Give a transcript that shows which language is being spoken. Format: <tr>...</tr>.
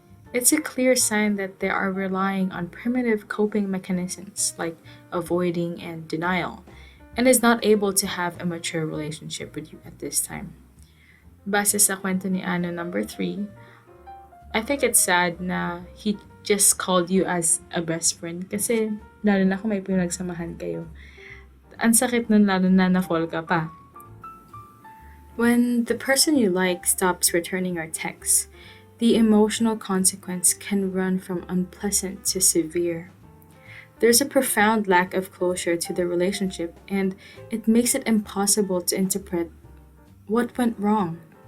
<en>It's a clear sign that they are relying on primitive coping mechanisms like avoiding and denial, and is not able to have a mature relationship with you at this time.</en> <tl>Base sa kwento ni Anna number 3,</tl> <en>I think it's sad</en> <tl>na</tl> <en>he just called you as a best friend</en> <tl>kasi lalo na kung may pinagsamahan kayo. Ang sakit nun lalo na na-fall ka pa.</tl> <en>When the person you like stops returning our texts, the emotional consequence can run from unpleasant to severe. There's a profound lack of closure to the relationship, and it makes it impossible to interpret what went wrong.</en>